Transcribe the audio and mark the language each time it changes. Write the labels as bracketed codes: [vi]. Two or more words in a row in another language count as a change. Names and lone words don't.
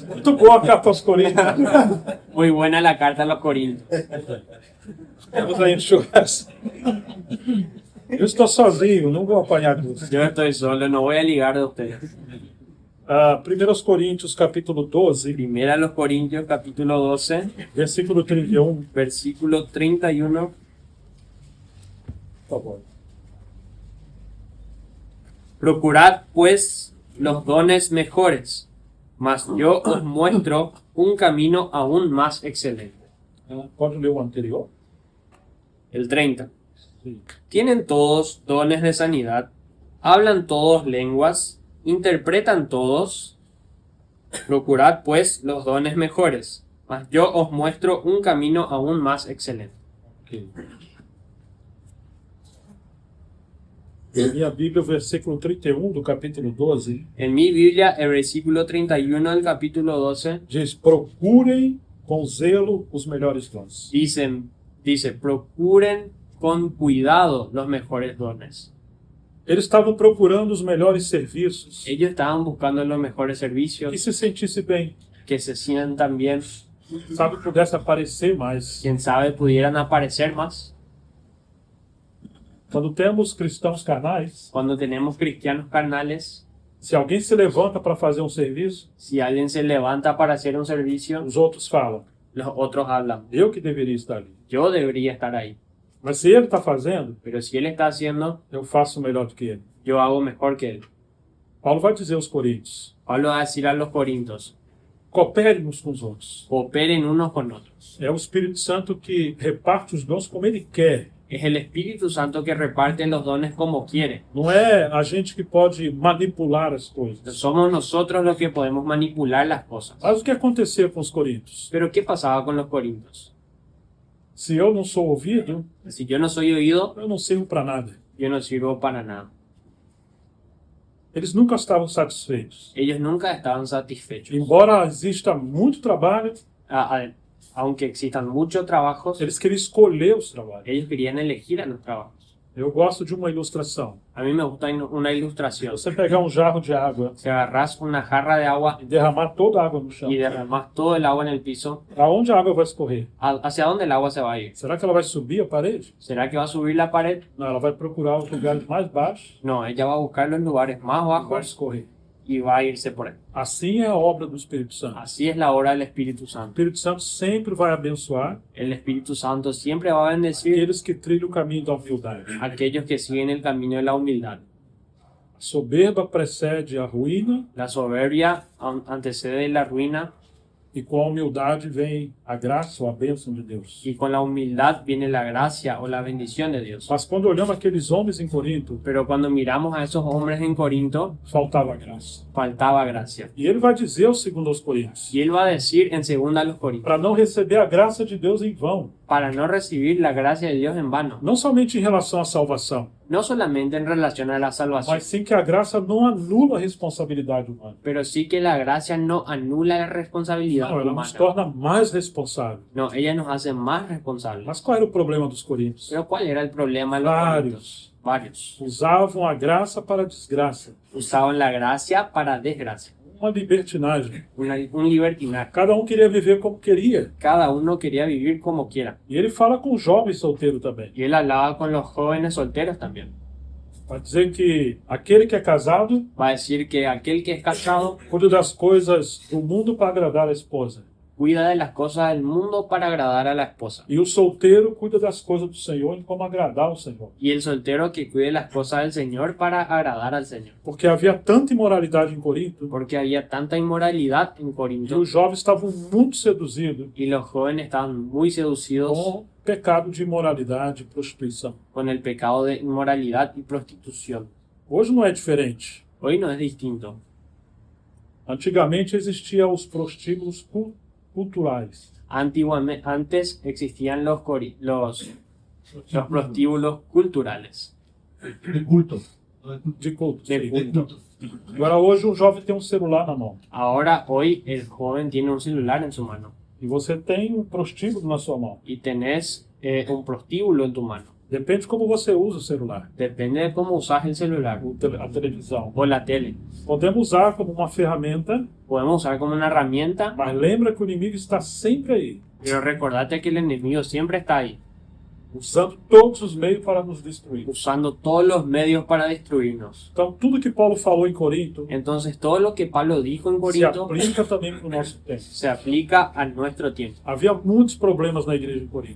[pt] Muito boa a carta aos Coríntios. [es] Muy buena la carta a los Corintios. [pt] Vamos aí enxugar. Eu estou sozinho, não vou apanhar tudo. [es] Yo estoy solo, no voy a ligar de ustedes. [pt] 1 Coríntios, capítulo 12, [es] Primera a los Corintios, capítulo 12, [pt] versículo 31. [es] versículo 31. [pt] Tá bom. [es] Procurad, pues, los dones mejores, mas yo os muestro un camino aún más excelente. [pt] Pode ler o anterior? [es] El 30. [pt] Sim. [es] Tienen todos dones de sanidad, hablan todos lenguas, interpretan todos. Procurad, pues, los dones mejores, mas yo os muestro un camino aún más excelente. Ok. [pt] Em minha Bíblia, o versículo 31 do capítulo 12 [es] En mi Biblia, el versículo 31 del capítulo 12 [pt] diz: procurem com zelo os melhores dons. [es] dice, procuren con cuidado los mejores dones. [pt] Eles estavam procurando os melhores serviços, [es] Ellos estaban buscando los mejores servicios, [pt] que se sentisse bem, [es] que se sientan bien, [pt] sabe, pudesse aparecer mais. [es] quién sabe pudieran aparecer más. [pt] Quando temos cristãos carnais, [es] Cuando tenemos cristianos carnales, [pt] se alguém se levanta para fazer um serviço, [es] si alguien se levanta para hacer un servicio, [pt] os outros falam: [es] los otros hablan, [pt] eu que deveria estar ali. [es] yo debería estar ahí. [pt] Mas se ele está fazendo, [es] Pero si él está haciendo, [pt] eu faço melhor do que ele. [es] yo hago mejor que él. [pt] Paulo vai dizer aos Coríntios: [es] Pablo va a decir a los corintios, [pt] cooperem uns com os outros. [es] cooperen unos con otros. [pt] É o Espírito Santo que reparte os dons como ele quer. [es] Es el Espíritu Santo que reparte los dones como quiere. [pt] Não é a gente que pode manipular as coisas. [es] Somos nosotros los que podemos manipular las cosas. [pt] Mas o que acontecia com os Coríntios? [es] Pero ¿qué pasaba con los corintios? [pt] Se eu não sou ouvido, [es] Si yo no soy oído, [pt] eu não sirvo para nada. [es] yo no sirvo para nada. [pt] Eles nunca estavam satisfeitos. [es] Ellos nunca estaban satisfechos. [pt] Embora exista muito trabalho, [es] Aunque existan muchos trabajos, [pt] eles queriam escolher os trabalhos. [es] ellos querían elegir a los trabajos. [pt] Eu gosto de uma ilustração. [es] A mí me gusta una ilustración. [pt] Você pegar um jarro de água [es] Si agarras una jarra de agua [pt] e derramar toda a água no chão, [es] y derramas todo el agua en el piso, [pt] aonde a água vai escorrer? [es] ¿hacia dónde el agua se va a ir? [pt] Será que ela vai subir a parede? [es] ¿Será que va a subir la pared? [pt] Não, ela vai procurar os lugares mais baixos [es] No, ella va a buscar los lugares más [pt] e vai [es] bajos [pt] escorrer. [es] y va a irse por ahí. [pt] Assim é a obra do Espírito Santo. [es] Así es la obra del Espíritu [pt] O [es] Santo. [pt] Espírito Santo sempre vai abençoar [es] El Espíritu Santo siempre va a bendecir [pt] aqueles que trilham o caminho da humildade. [es] a aquellos que siguen el camino de la humildad. [pt] A soberba precede a ruína [es] La soberbia antecede la ruina [pt] e com a humildade vem a graça ou a bênção de Deus. [es] y con la humildad viene la gracia o la bendición de Dios. [pt] Mas quando olhamos aqueles homens em Corinto, [es] Pero cuando miramos a esos hombres en Corinto, [pt] faltava graça. [es] faltaba gracia. [pt] E ele vai dizer ao segundo aos Coríntios, [es] Y él va a decir en 2 a los Corintios, [pt] para não receber a graça de Deus em vão, [es] para no recibir la gracia de Dios en vano, [pt] não somente em relação à salvação, [es] no solamente en relación a la salvación, [pt] mas sim que a graça não anula a responsabilidade humana. [es] pero sí que la gracia no anula la responsabilidad [pt] Não, ela nos [es] humana. [pt] torna mais responsáveis. [es] No, ella nos hace más responsables. [pt] Mas qual era o problema dos coríntios? [es] Pero ¿cuál era el problema de los corintios? Varios. [pt] Usavam a graça para a desgraça. [es] Usaban la gracia para desgracia. [pt] Uma libertinagem. [es] Un libertinaje. [pt] Cada um queria viver como queria. [es] Cada uno quería vivir como quiera. [pt] E ele fala com o jovem solteiro também. [es] Y él hablaba con los jóvenes solteros también. [pt] Para dizer que aquele que é casado [es] Va a decir que aquel que es casado [pt] cuida das coisas do mundo para agradar a esposa. [es] cuida de las cosas del mundo para agradar a la esposa. [pt] E o solteiro cuida das coisas do Senhor e como agradar ao Senhor. [es] Y el soltero que cuide las cosas del Señor para agradar al Señor. [pt] Porque havia tanta imoralidade em Corinto [es] Porque había tanta inmoralidad en [pt] que [es] Corinto [pt] os jovens estavam muito seduzidos [es] y los jóvenes estaban muy seducidos [pt] com o pecado de imoralidade e prostituição. [es] con el pecado de inmoralidad y prostitución. [pt] Hoje não é diferente. [es] Hoy no es distinto. [pt] Antigamente existiam os prostíbulos culturais. [es] Antes existían los prostíbulos culturales. [pt] De culto. [es] De culto. [pt] De sim. [es] culto. [pt] Agora hoje um jovem tem um celular na mão. [es] Ahora, hoy, el joven tiene un celular en su mano [pt] E você tem um prostíbulo na sua mão. [es] y tenés un prostíbulo en tu mano. [pt] Depende de como você usa o celular. [es] Depende de cómo usas el celular [pt] A televisão. [es] o la tele. [pt] Podemos usar como uma ferramenta, [es] Podemos usar como una herramienta, [pt] mas lembra que o inimigo está sempre aí, [es] pero recordate que el enemigo siempre está ahí, [pt] usando todos os meios para nos destruir. [es] usando todos los medios para destruirnos. [pt] Então, tudo que Paulo falou em Corinto [es] Entonces, todo lo que Pablo dijo en [pt] se [es] Corinto [pt] aplica também para o nosso tempo. [es] se aplica a nuestro tiempo. [pt] Havia muitos problemas na igreja de Corinto,